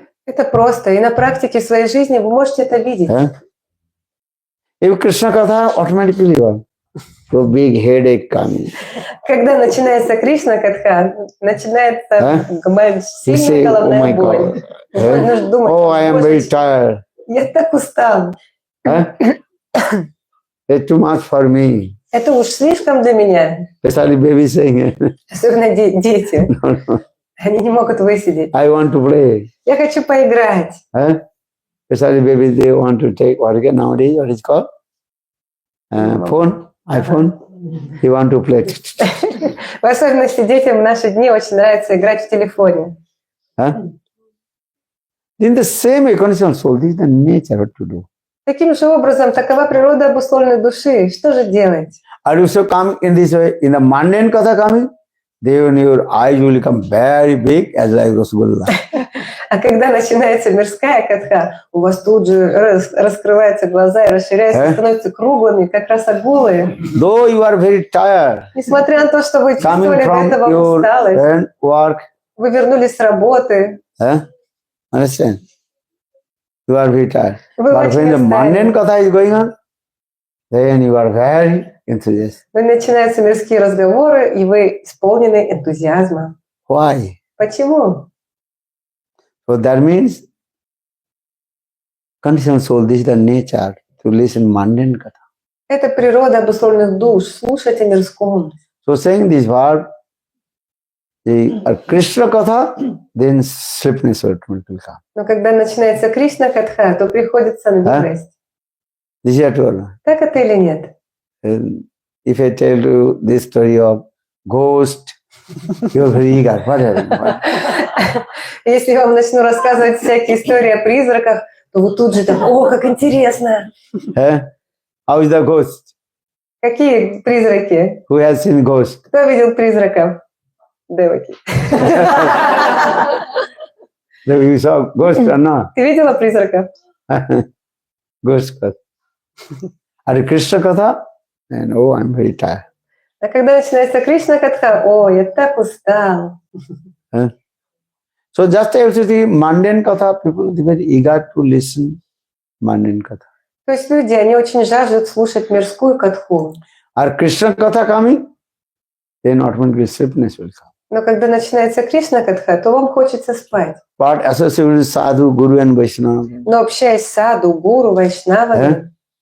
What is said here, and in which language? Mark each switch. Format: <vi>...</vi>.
<ru>Это просто, и на практике в своей жизни вы можете это видеть.</ru> <en>If Krishna Katha automatically one, so big headache coming.</en> <ru>Когда начинается Кришна Катха, начинается сильная головная боль. Нужно думать:</ru> <en>oh, I am very tired.</en> <ru>Я так устал.</ru> <en>It's too much for me.</en> <ru>Это уж слишком для меня.</ru> <en>Especially baby saying,</en> <ru>Особенно дети. Они не могут высидеть.</ru> <en>I want to play.</en> <ru>Я хочу поиграть.</ru> <en>Especially babies, they want to take what again nowadays, what is called? Phone, iPhone. They want to play.</en> <ru>В особенности детям в наши дни очень нравится играть в телефоне.</ru> <en>In the same condition soul, this is the nature what to do.</en> <ru>Таким же образом, такова природа обусловленной души. Что же делать?</ru> <en>Are you so come in this way? In the mundane katha coming, then your eyes will become very big as like Rasgulla.</en> <ru>А когда начинается мирская катха, у вас тут же раскрываются глаза и расширяются, становятся круглыми, как росогулы.</ru> <en>Though you are very tired,</en> <ru>несмотря на то, что вы чувствовали до этого усталость,</ru> <en>work,</en> <ru>вы вернулись с работы.</ru> <en>Understand? You are very tired.</en> <ru>Вы</ru> <en>But when the mundane katha is going on, then you are very enthusiastic.</en> <ru>Начинаются мирские разговоры, и вы исполнены энтузиазма.</ru> <en>Why?</en> <ru>Почему?</ru> <en>So that means conditioned soul, this is the nature to listen mundane katha.</en> <ru>Это природа обусловленных душ, слушать о мирском.</ru> <en>So saying this word, the Krishna katha, then sleepiness will come.</en> <ru>Но когда начинается Кришна Катха, то приходит сонливость.</ru> <en>This is true.</en> <ru>Так это или нет?</ru> <en>If I tell you this story of ghost, you are very eager. What happened?</en> <ru>Если я вам начну рассказывать всякие истории о призраках, то вы тут же так: о, как интересно!</ru> <en>How is the ghost?</en> <ru>Какие призраки?</ru> <en>Who has seen ghost?</en> <ru>Кто видел призраков? Деваки.</ru> <en>You saw ghost or not?</en> <ru>Ты видела призраков?</ru> <en>Ghost katha. Are Krishna katha? And oh, I'm very tired.</en> <ru>А когда начинается Кришна Катха, о, я так устал.</ru> <en>So just as you see mundane katha, people are very eager to listen mundane katha.</en> <ru>То есть люди, они очень жаждут слушать мирскую катху.</ru> <en>Are Krishna katha coming? Then automatically sleepiness will come.</en> <ru>Но когда начинается Кришна Катха, то вам хочется спать.</ru> <en>But associated with sadhu, guru and Vaishnava,</en> <ru>Но общаясь с саду, гуру, вайшнавами,</ru>